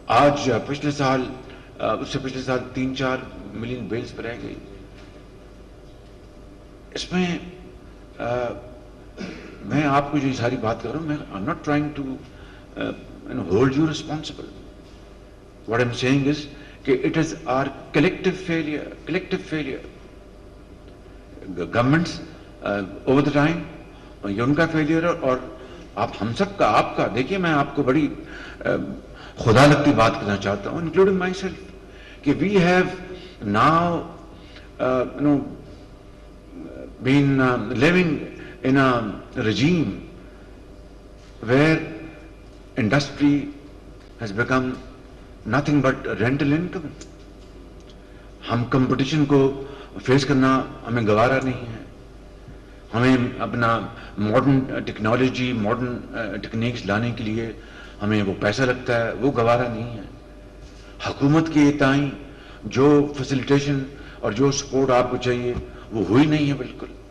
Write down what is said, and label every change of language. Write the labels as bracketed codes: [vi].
[ur] آج پچھلے سال اس سے پچھلے سال 3-4 ملین بیلز پہ رہ گئی. اس میں میں آپ کو جو ساری بات کر رہا ہوں, میں I'm not trying to hold you responsible. [en] What I'm saying is کہ it is our collective failure. [ur] Governments over the time, یہ ان کا فیلئر ہے اور ہم سب کا, آپ کا. [en] دیکھیے میں آپ کو بڑی خدا لگتی بات کرنا چاہتا ہوں, انکلوڈنگ مائی سیلف, کہ we have now been living in a regime where industry has become nothing but rental income. [ur] ہم کمپٹیشن کو فیس کرنا ہمیں گوارا نہیں ہے. ہمیں اپنا ماڈرن ٹیکنالوجی, ماڈرن ٹیکنیکس لانے کے لیے ہمیں وہ پیسہ لگتا ہے, وہ گوارا نہیں ہے. حکومت کی تائیں جو فیسیلیٹیشن اور جو سپورٹ آپ کو چاہیے وہ ہوئی نہیں ہے بالکل.